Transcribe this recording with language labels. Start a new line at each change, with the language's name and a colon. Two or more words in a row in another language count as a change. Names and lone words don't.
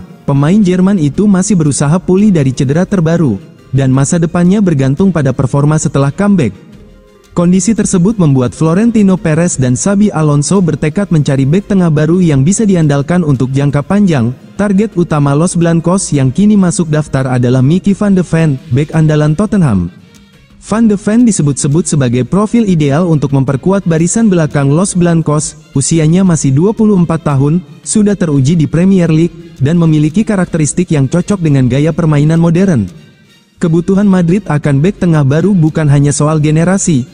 Indonesian: Pemain Jerman itu masih berusaha pulih dari cedera terbaru, dan masa depannya bergantung pada performa setelah comeback. Kondisi tersebut membuat Florentino Perez dan Xabi Alonso bertekad mencari bek tengah baru yang bisa diandalkan untuk jangka panjang. Target utama Los Blancos yang kini masuk daftar adalah Mickey van de Ven, bek andalan Tottenham. Van de Ven disebut-sebut sebagai profil ideal untuk memperkuat barisan belakang Los Blancos. Usianya masih 24 tahun, sudah teruji di Premier League, dan memiliki karakteristik yang cocok dengan gaya permainan modern. Kebutuhan Madrid akan bek tengah baru bukan hanya soal generasi.